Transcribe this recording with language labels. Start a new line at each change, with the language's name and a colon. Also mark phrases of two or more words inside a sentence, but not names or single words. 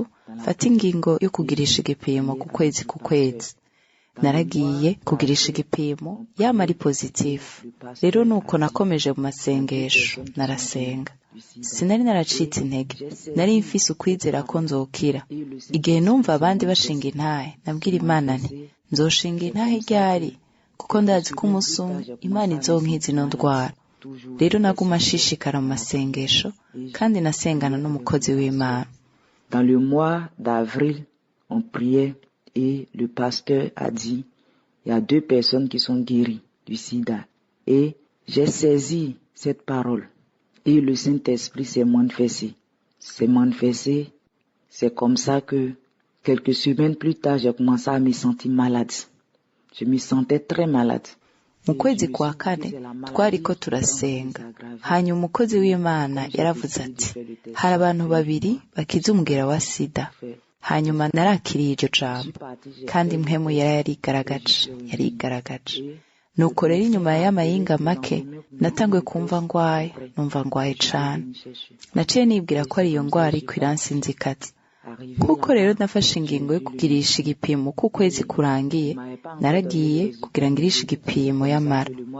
Rundi: fata ingingo yo kugirisha igipimo ku kwezi naragiye kugirisha igipimo yama ari positif rero nuko nakomeje mu masengesho narasenga sinari naracitse intege nari mfise ukwizera ko nzokira igihe numva abandi bashinga intahe nabwira Imana nti nzoshinga intahe ryari kuko ndazi ko umusumwe Imana izonkiza ino ndwara rero naguma nshishikara mu masengesho kandi nasengana n'umukozi w'Imana.
French: Dans le mois d'avril on priait et le pasteur a dit il y a 2 personnes qui sont guéries du sida et j'ai saisi cette parole et le Saint-Esprit s'est manifesté. C'est comme ça que quelques semaines plus tard j'ai commencé à me sentir malade. Je me sentais très malade.
Rundi: Mu kwezi kwa 4 twariko turasenga hanyuma umukozi w'Imana yaravuze ati hari abantu 2 bakize umugera wa sida hanyuma narakiriye iryo jambo kandi mpemu yarigaragaje nuko rero inyuma y'amayinga make natanguye kumva ngwaye cane naciye nibwira ko ari iyo ngwara ikwiransinzikaza kuko rero nafashe ingingo yo kugirisha igipimo ku kwezi kurangiye naragiye kugira ngirisha igipimo y'amara